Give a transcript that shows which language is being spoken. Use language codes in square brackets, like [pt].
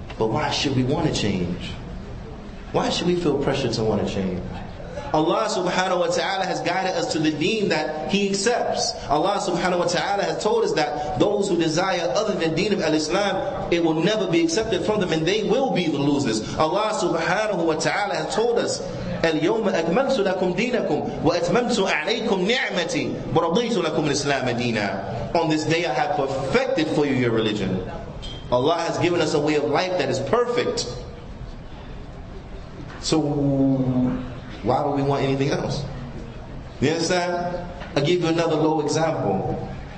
[en] But why should we want to change? Why should we feel pressure to want to change? Allah subhanahu wa ta'ala has guided us to the deen that He accepts. Allah subhanahu wa ta'ala has told us that those who desire other than deen of al-Islam, it will never be accepted from them and they will be the losers. [ar] Allah subhanahu wa ta'ala [en] has told us, [ar] اليوم أكملت لكم دينكم وأتممت عليكم نعمتي ورضيت لكم الإسلام دينا. [en] On this day I have perfected for you your religion. Allah has given us a way of life that is perfect. So why would we want anything else? You understand? I'll give you another low example.